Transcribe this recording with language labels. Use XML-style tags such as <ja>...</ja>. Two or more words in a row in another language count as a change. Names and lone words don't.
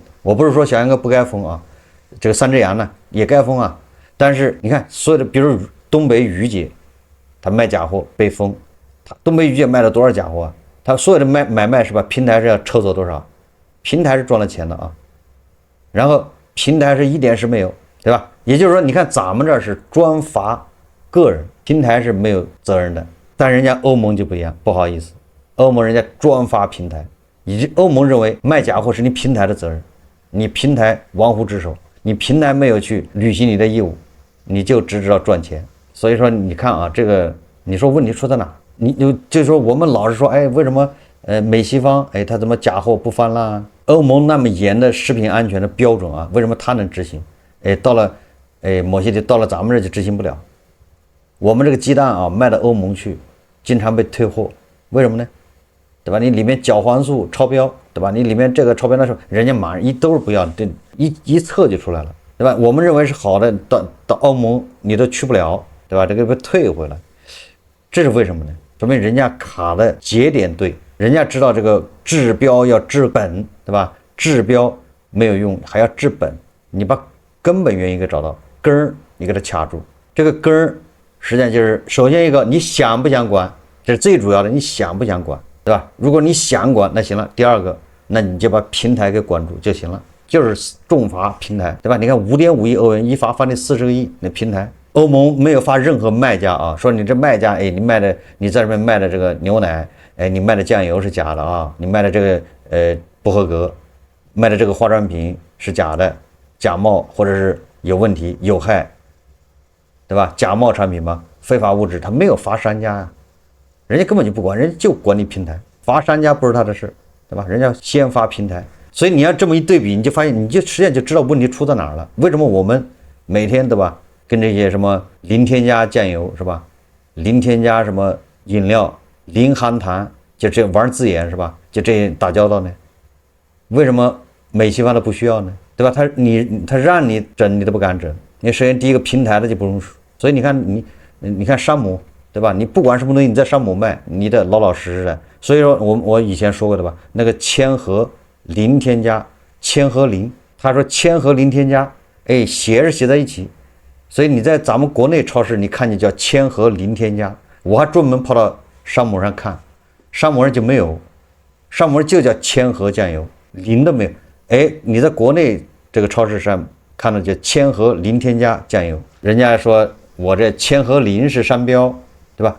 <zh>我不是說小杨哥不該封這個3隻羊呢也該封但是你看所有的，比如東北雨姐，他賣假貨被封，東北雨姐賣了多少假貨他所有的买賣是吧？平台是要抽走多少？平台是賺了錢的然後平台是一點事沒有，對吧？也就是說，你看咱們這是專罰個人，平台是沒有責任的。但人家歐盟就不一樣，不好意思，歐盟人家專發平台，歐盟認為賣假貨是你平台的責任，你平台玩忽職守，你平台沒有去履行你的義務，你就只知道賺錢。所以說你看啊，這個你說問題出在哪？你就是說我們老是說，哎，為什麼美西方他怎麼假貨不翻啦？歐盟那麼嚴的食品安全的標準啊，為什麼他能執行？到了某些地到了咱們這就執行不了。我們這個雞蛋啊賣到歐盟去，經常被退貨，為什麼呢？對吧？你裡面角黃素超標，對吧？你裡面這個超標的時候，人家馬上都是不要，這一測就出來了，對吧？我們認為是好的，到歐盟你都去不了，對吧？这個被退回來，這是為什麼呢？說明人家卡的節點對，人家知道這個治標要治本，對吧？治標沒有用，還要治本，你把根本原因給找到，根兒你給它卡住，這個根兒。實際上就是首先一個，你想不想管，這是最主要的，你想不想管，對吧？如果你想管，那行了。第二個，那你就把平台給管住就行了，就是重罰平台，對吧？你看5.5 億歐元一罰你40個億，那平台，歐盟沒有罰任何賣家啊，說你這賣家，你賣的你在這邊賣的這個牛奶，你賣的醬油是假的啊，你賣的這個不合格，賣的這個化妝品是假的，假冒或者是有問題有害。對吧？假冒產品嘛，非法物質，他沒有罰商家呀，人家根本就不管，人家就管理平台，罰商家不是他的事，對吧？人家先罰平台，所以你要這麼一對比，你就發現，你就實際上就知道問題出在哪兒了。為什麼我們每天，對吧？跟這些什麼零添加醬油是吧？零添加什麼飲料，零含糖，就這玩字眼是吧？就這些打交道呢？為什麼美西方的不需要呢？對吧？他讓你整，你都不敢整。你首先第一個平台的就不用數，所以你看你看山姆，对吧？你不管什麼東西，你在山姆賣，你得老老實實的。所以說我以前說過的吧，那個千和零添加，千和零，他說千和零添加，寫是寫在一起，所以你在咱們國內超市你看見叫千和零添加，我還專門跑到山姆上看，山姆上就沒有，山姆上就叫千和醬油，零都没有。你在國內這個超市上看到叫千和零添加醬油，人家說我這千和零是商標，對吧？</zh>